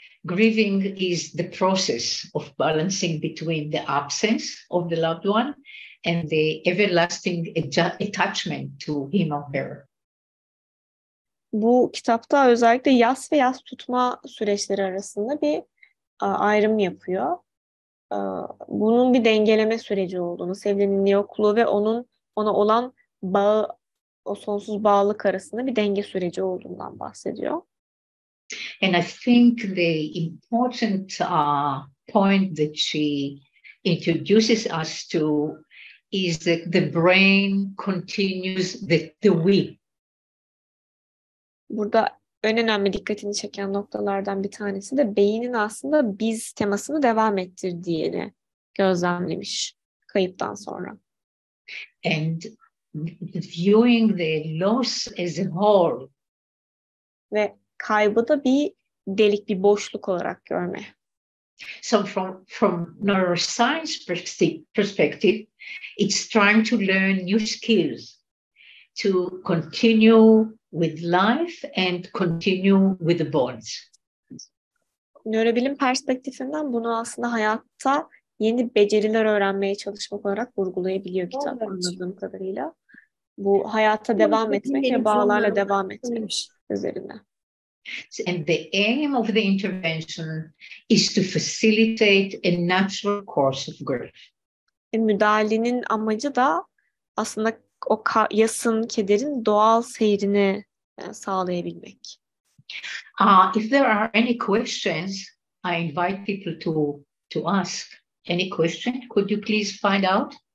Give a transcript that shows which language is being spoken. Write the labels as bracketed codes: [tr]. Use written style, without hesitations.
[en] Grieving is the process of balancing between the absence of the loved one and the everlasting attachment to him or her. [tr] Bu kitapta özellikle yas ve yas tutma süreçleri arasında bir ayrım yapıyor. Bunun bir dengeleme süreci olduğunu, sevgilinin yokluğu ve ona olan bağı, o sonsuz bağlılık arasında bir denge süreci olduğundan bahsediyor. [en] And I think the important point that she introduces us to is that the brain continues the we. [tr] Burada en önemli dikkatini çeken noktalardan bir tanesi de beynin aslında biz temasını devam ettirdiğini gözlemlemiş kayıptan sonra. [en] And viewing the loss as a whole. [tr] Ve kaybı da bir delik, bir boşluk olarak görme. [en] So from neuroscience perspective, it's trying to learn new skills to continue with life and continue with the bonds. [tr] Nörobilim perspektifinden bunu aslında hayatta yeni beceriler öğrenmeye çalışmak olarak vurgulayabiliyor kitap anladığım kadarıyla. Bu hayata devam etmek ve bağlarla devam etmek üzerine. [en] And the aim of the intervention is to facilitate a natural course of grief. [tr] Müdahalenin amacı da aslında o yasın, kederin doğal seyrini sağlayabilmek. [en] If there are any questions, I invite people to ask. Any question? Could you please find out?